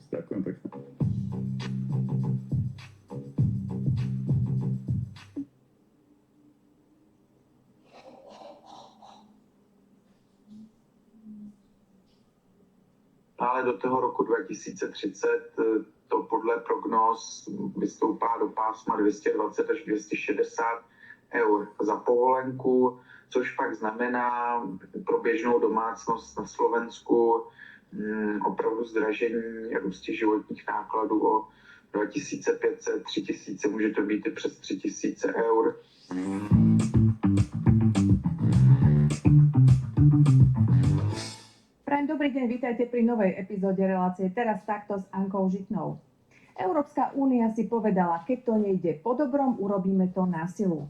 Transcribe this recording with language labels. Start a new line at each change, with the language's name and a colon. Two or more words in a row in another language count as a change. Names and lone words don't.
Slovak: Ďakujem pekne.
Czech: Ale do toho roku 2030 to podle prognóz vystoupá do pásma 220 až 260 eur za povolenku, což pak znamená pro běžnou domácnost na Slovensku opravdu zdražení růsti životních nákladů o 2500, 3000, může to být i přes 3000 eur.
Slovak: Prajem dobrý deň, vítajte pri novej epizóde relácie Teraz takto s Ankou Žitnou. Európska únia si povedala, keď to nejde po dobrom, urobíme to na silu.